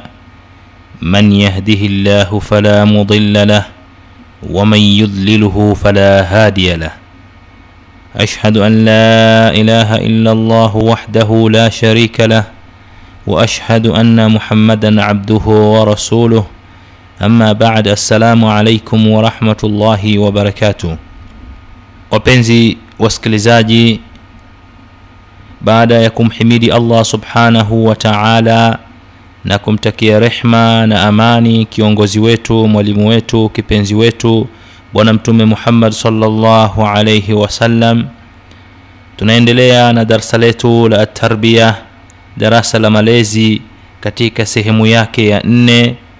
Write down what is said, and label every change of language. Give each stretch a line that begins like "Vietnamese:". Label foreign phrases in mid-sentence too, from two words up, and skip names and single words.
Arabic: من يهده الله فلا مضل له ومن يضلله فلا هادي له. أشهد أن لا إله إلا الله وحده لا شريك له وأشهد أن محمدا عبده ورسوله. أما بعد. السلام عليكم ورحمة الله وبركاته.
Swahili: Wapenzi wasikilizaji, baada ya kumhimidi
Arabic: الله سبحانه وتعالى
Swahili: na kumtakia rehma na amani kiongozi wetu, mwalimu wetu, kipenzi wetu Bwana Mtume Muhammad
Arabic: صلى الله عليه وسلم,
Swahili: tunaendelea na darasa letu la at-tarbiyah, darasa la malezi katika sehemu yake ya 4,